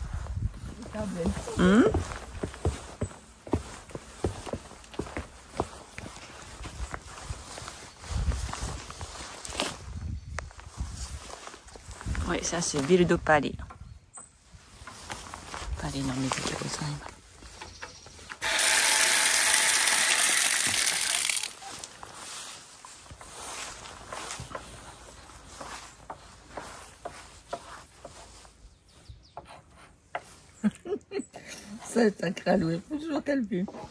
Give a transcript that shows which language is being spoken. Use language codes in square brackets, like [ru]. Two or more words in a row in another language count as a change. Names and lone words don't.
[fr] Oui, ça c'est ville de Paris. [ja] Paris の水でございます。 [fr] Ça, c'est un crâne, faut toujours qu'elle pue.